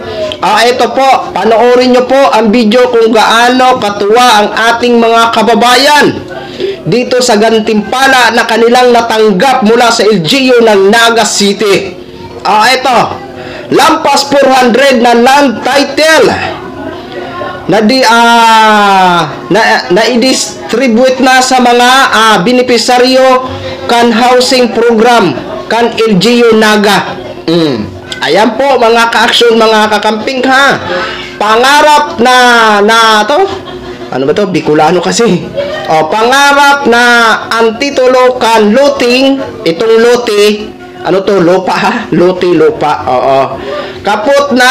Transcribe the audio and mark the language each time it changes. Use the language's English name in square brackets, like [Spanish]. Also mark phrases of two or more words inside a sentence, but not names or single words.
[Filipino] Ito po, panoorin nyo po ang video kung gaano katuwa ang ating mga kababayan dito sa gantimpala na kanilang natanggap mula sa LGU ng Naga City. Ito, lampas 400 na [English] land title [Filipino] na i-distribute na sa mga beneficiaryo kan [English] housing program [Filipino] kan LGU Naga. Ayan po mga ka-action, mga kakamping ha. Pangarap na to. Ano ba to? Bicolano kasi. Pangarap na ang titulo kan looting, itong lote. Ano to? Lupa ha? Lote, lupa. Kaput na.